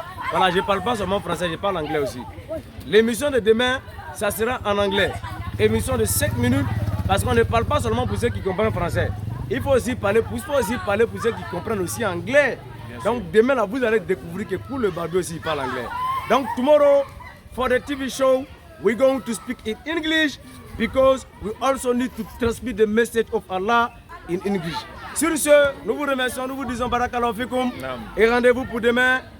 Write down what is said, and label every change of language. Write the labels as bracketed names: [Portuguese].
[French] Voilà, je ne parle pas seulement français, je parle anglais aussi. L'émission de demain, ça sera en anglais. Émission de 5 minutes, parce qu'on ne parle pas seulement pour ceux qui comprennent français. Il faut aussi parler pour ceux qui comprennent aussi anglais. Donc demain, là, vous allez découvrir que pour le Babi aussi, il parle anglais. [English] Donc tomorrow, for the TV show, we're going to speak in English because we also need to transmit the message of Allah in English. [French] Sur ce, nous vous remercions, nous vous disons [Arabic] barakallahu fikum [French] et rendez-vous pour demain.